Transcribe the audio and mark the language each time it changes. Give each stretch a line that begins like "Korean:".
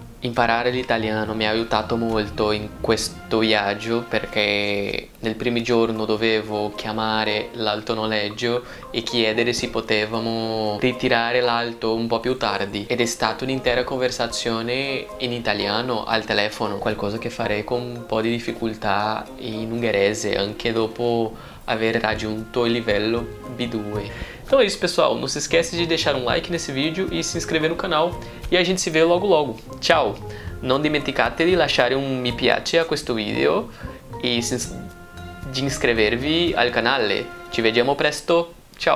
Italian: Imparare l'italiano mi ha aiutato molto in questo viaggio perché nel primo giorno dovevo chiamare l'auto noleggio e chiedere se potevamo ritirare l'auto un po' più tardi ed è stata un'intera conversazione in italiano al telefono, qualcosa che farei con un po' di difficoltá in ungherese anche dopo aver raggiunto il livello B2.
Portuguese: Então é isso, pessoal, não se esquece de deixar um like nesse vídeo e se inscrever no canal e a gente se vê logo logo.
Italian: Ciao! Non dimenticate di lasciare un mi piace a questo video e di iscrivervi al canale. Ci vediamo presto, ciao!